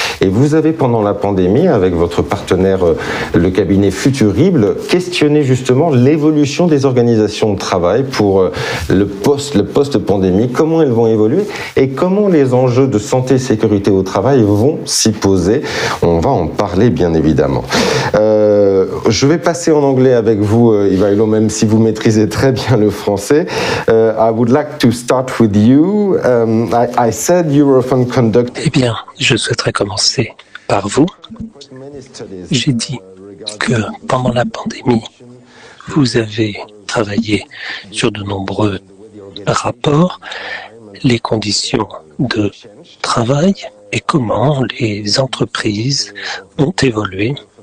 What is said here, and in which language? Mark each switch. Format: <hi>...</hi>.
<fr>Et vous avez pendant la pandémie, avec votre partenaire, le cabinet Futurible, questionné justement l'évolution des organisations de travail pour le post-pandémie, comment elles vont évoluer et comment les enjeux de santé et sécurité au travail vont s'y poser. On va en parler bien évidemment. Je vais passer en anglais avec vous, Ivailo, même si vous maîtrisez très bien le français.</fr> <en>I would like to start with you. I said Eurofond conduct...</en> <fr>Eh bien, je souhaiterais commencer par vous. J'ai dit que pendant la pandémie, vous avez travaillé sur de nombreux rapports, les conditions de travail et comment les entreprises ont évolué.</fr>